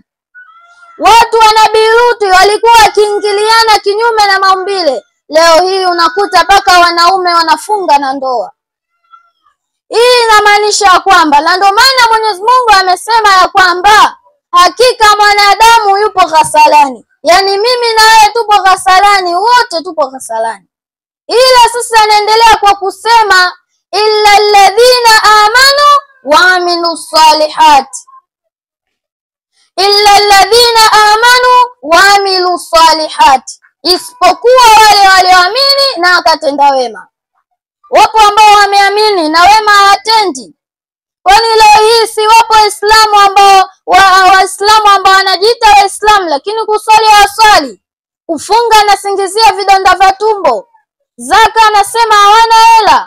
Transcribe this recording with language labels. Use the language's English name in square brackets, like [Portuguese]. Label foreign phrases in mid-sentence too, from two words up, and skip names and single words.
[Swahili] Watu wa Nabii Lut walikuwa wakiingiliana kinyume na maumbile, leo hii unakuta paka wanaume wanafunga na ndoa. Hii inamaanisha kwamba, na ndio maana Mwenyezi Mungu amesema ya kwamba hakika mwanadamu yupo ghasalani. Yaani mimi na wewe tupo ghasalani, wote tupo ghasalani. Ila sasa anaendelea kwa kusema [Arabic] إلا الذين آمنوا وعملوا الصالحات. إلا الذين آمنوا وعملوا الصالحات, [Swahili] isipokuwa wale walioamini na wakatenda wema. Wapo ambao wameamini na wema hawatendi. Kwani leo hii si wapo Waislamu ambao Waislamu ambao wanajiita Waislamu lakini kuswali hawaswali, kufunga na singizia vidonda vya tumbo, zaka anasema hawana hela.